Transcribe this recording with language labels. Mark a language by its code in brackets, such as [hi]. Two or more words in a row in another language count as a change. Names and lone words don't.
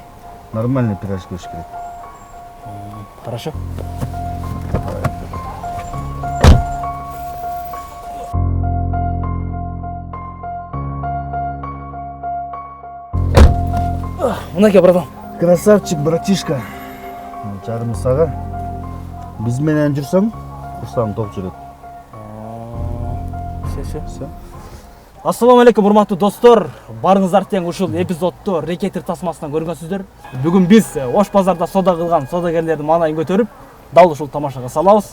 [ru] Нормальный пирожки [ky] еш керек. Хорошо. Мынакей, братан. [ru] Красавчик, братишка. [ky] Жарым сага. Биз менен жүрсөң, Руслан топ жүрөт. Все. Ассаламу алейкум, урматтуу достор. Барыңыздар тең ушул эпизодду рекетир тасмасынан көргөнсүздөр. Бүгүн биз Ош базарда сода кылган содагерлердин маанайын көтөрүп, дал ушул тамашага салабыз.